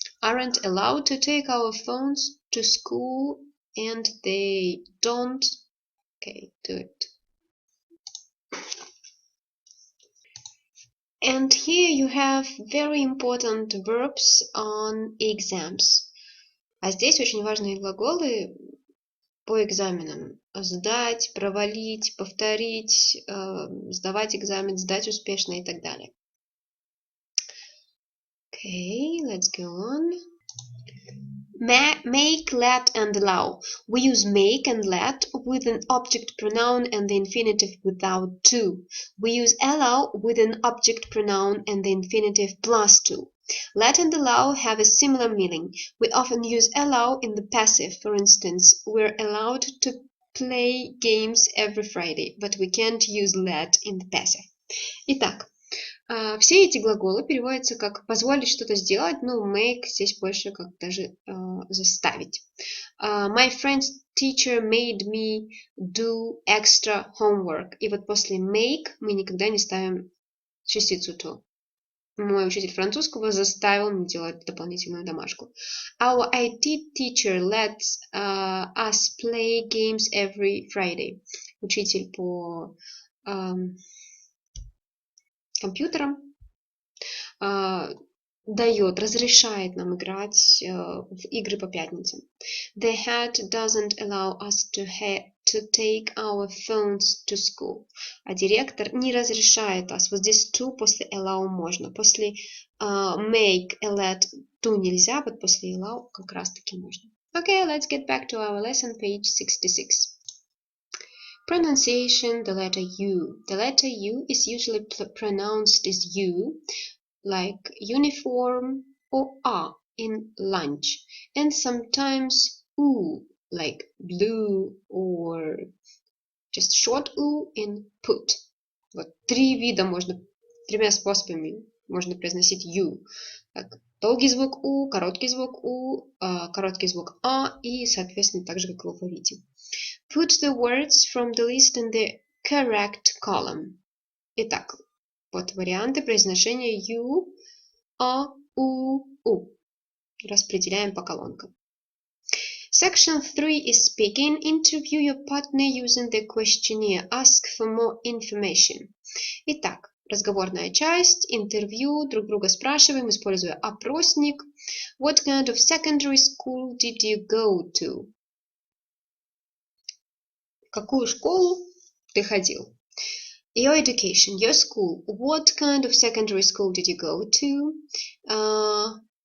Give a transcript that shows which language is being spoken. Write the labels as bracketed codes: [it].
[en] Aren't allowed to take our phones to school and they don't. Okay, do it. And here you have very important verbs on exams. [ru] А здесь очень важные глаголы по экзаменам. Сдать, провалить, повторить, сдавать экзамен, сдать успешно и так далее. [en] Okay, let's go on. Make, let, and allow. We use make and let with an object pronoun and the infinitive without to. We use allow with an object pronoun and the infinitive plus to. Let and allow have a similar meaning. We often use allow in the passive. For instance, we're allowed to play games every Friday, but we can't use let in the passive. [ru] Итак, все эти глаголы переводятся как позволить что-то сделать, но make здесь больше как даже заставить. [en] My friend's teacher made me do extra homework. [ru] И вот после make мы никогда не ставим частицу to. Мой учитель французского заставил меня делать дополнительную домашку. [en] Our IT teacher lets us play games every Friday. [ru] Учитель по компьютерам разрешает нам играть в игры по пятницам. [en] The head doesn't allow us to take our phones to school. [ru] А директор не разрешает us. Вот здесь to после allow можно. После make, let, to нельзя, вот после allow как раз таки можно. [en] Okay, let's get back to our lesson, page 66. Pronunciation, the letter U. The letter U is usually pronounced as U, like uniform, or A in lunch, and sometimes U, like blue, or just short U in put. [ru] Вот тремя способами можно произносить U. Так, долгий звук U, короткий звук U, короткий звук A и, соответственно, так же, как в алфавите. [en] Put the words from the list in the correct column. [ru] Итак, вот варианты произношения U, A, U, U. Распределяем по колонкам. [en] Section 3 is speaking. Interview your partner using the questionnaire. Ask for more information. [ru] Итак, разговорная часть, интервью, друг друга спрашиваем, используя опросник. [en] What kind of secondary school did you go to? [ru] В какую школу ты ходил? [en] Your education, your school. What kind of secondary school did you go to?